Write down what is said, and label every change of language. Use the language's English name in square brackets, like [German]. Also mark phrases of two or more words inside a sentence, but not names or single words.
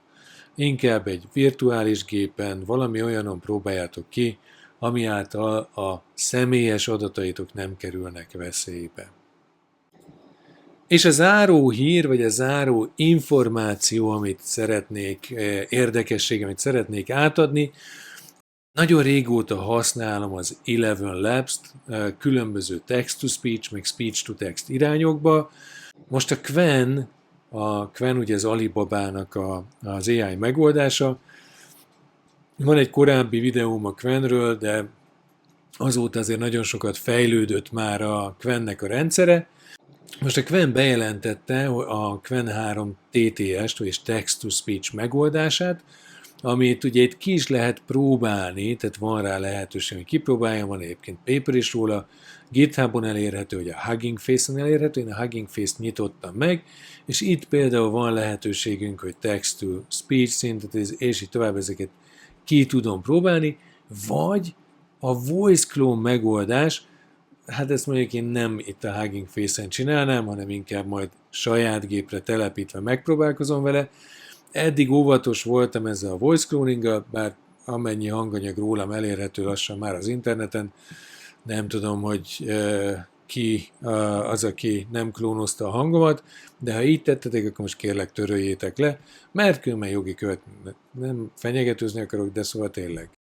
[Hungarian] Inkább egy virtuális gépen, valami olyanon próbáljátok ki, ami által a személyes adataitok nem kerülnek veszélybe. És a záró hír, vagy a záró információ, amit szeretnék, érdekesség, amit szeretnék átadni, nagyon régóta használom az Eleven Labs-t, különböző [English] text-to-speech, [Hungarian] meg [English] speech-to-text [Hungarian] irányokba. Most a Qwen ugye az Alibabának az AI megoldása. Van egy korábbi videóm a Qwenről, de azóta azért nagyon sokat fejlődött már a Qwennek a rendszere. Most a Qwen bejelentette a Qwen 3 TTS-t, vagyis [English] text-to-speech [Hungarian] megoldását, amit ugye itt ki is lehet próbálni, tehát van rá lehetőség, hogy kipróbáljam, van egyébként paper is róla, GitHubon elérhető, vagy a Hugging Face-on elérhető, én a Hugging Face-t nyitottam meg, és itt például van lehetőségünk, hogy [English] text-to-speech [Hungarian] szintet, és így tovább ezeket ki tudom próbálni, vagy a [English] Voice Clone [Hungarian] megoldás, hát ezt mondjuk én nem itt a Hugging Face-en csinálnám, hanem inkább majd saját gépre telepítve megpróbálkozom vele. Eddig óvatos voltam ezzel a [English] voice cloning- [Hungarian] gal, bár amennyi hanganyag rólam elérhető lassan már az interneten, nem tudom, hogy ki az, aki nem klónozta a hangomat, de ha így tettetek, akkor most kérlek töröljétek le, mert különben jogi nem fenyegetőzni akarok, de szóval tényleg.